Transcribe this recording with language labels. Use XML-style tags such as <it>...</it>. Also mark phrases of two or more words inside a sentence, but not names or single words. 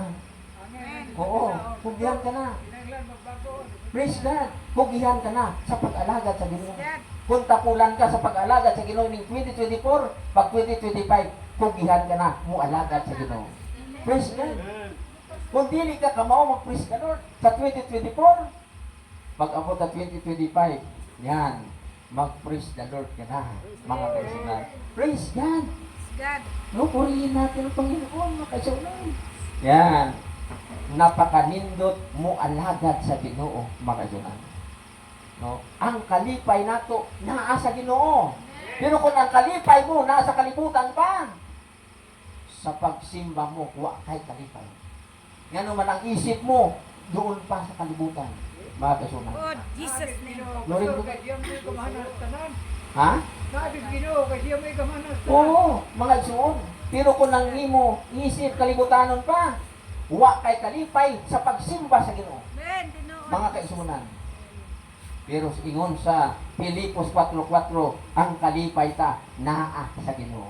<ceb>Oo, pugihan ka na.</ceb> <en>Praise God.</en> <ceb>Pugihan ka na sa pag-alagad sa Ginoo. Kung tapulan ka sa pag-alagad sa Ginoo ning 2024, pag 2025, pugihan ka na mo alagad sa Ginoo.</ceb> <en>Praise God.</en> <ceb>Kung dili ka kamao mag-praise ka Lord sa 2024, pag-abot sa 2025, yan, mag-</ceb> <en>praise the Lord</en> <ceb>ka na, mga kaisunan.</ceb> <en>Praise God. God.</en> <tl>No, purihin natin ang Panginoon, mga kaisunan.</tl> <ceb>Yan, napakanindot mo alagad sa Ginoo, mga kaisunan. No? Ang kalipay nato naa sa Ginoo. Pero kung ang kalipay mo nasa kalibutan pa, sa pagsimba mo, wa kay kalipay. Ngano man ang isip mo, doon pa sa kalibutan, mga kaisunan.</ceb> <en>Oh, Jesus name. Glory to God.</en> <ceb>Ha? Oo, mga isuon. Pero kung nang imo isip kalibutanon pa, wa kay kalipay sa pagsimba sa Ginoo, Amen. Dinoon. mga kaisunan. Pero ingon sa Filipos 4:4, ang kalipay ta naa sa Ginoo.</ceb>